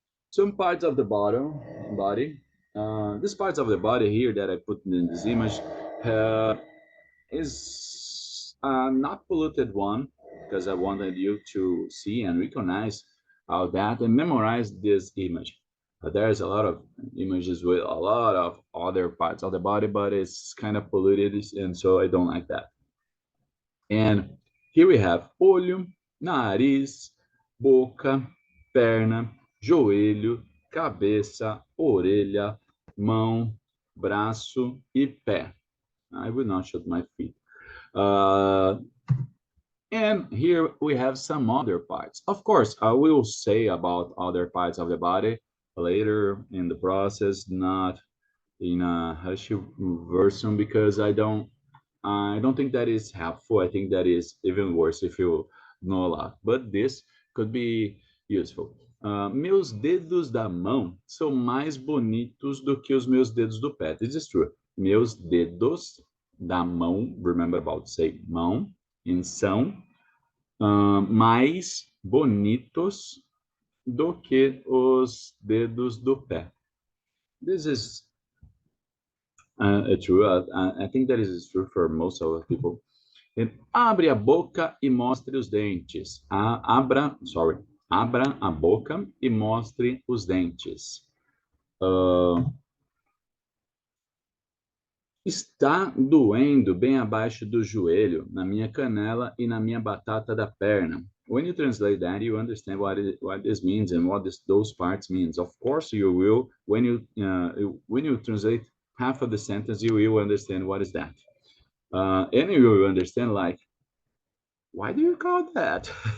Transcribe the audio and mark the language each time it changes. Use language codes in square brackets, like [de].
[en] Some parts of the body. These parts of the body here that I put in this image is not polluted one because I wanted you to see and recognize all that and memorize this image. There's a lot of images with a lot of other parts of the body, but it's kind of polluted, and so I don't like that. And here we have [pt] olho, nariz, boca, perna, joelho, cabeça, orelha, mão, braço e pé. [en] I will not show my feet. And here we have some other parts. Of course, I will say about other parts of the body later in the process, not in a hushy version, because I don't think that is helpful. I think that is even worse if you know a lot. But this could be useful. [pt] Meus dedos da mão são mais bonitos do que os meus dedos do pé. [en] This is true. [pt] Meus dedos da mão, [en] remember about say [pt] mão, e são mais bonitos do que os dedos do pé. [en] This is true. I think that is true for most of the people. [pt] Abre a boca e mostre os dentes. Abra a boca e mostre os dentes. Está doendo bem abaixo do joelho, na minha canela e na minha batata da perna. [en] When you translate that, you understand what this means and what those parts means. Of course, you will when you translate half of the sentence, you will understand what is that, and you will understand like, why do you call that?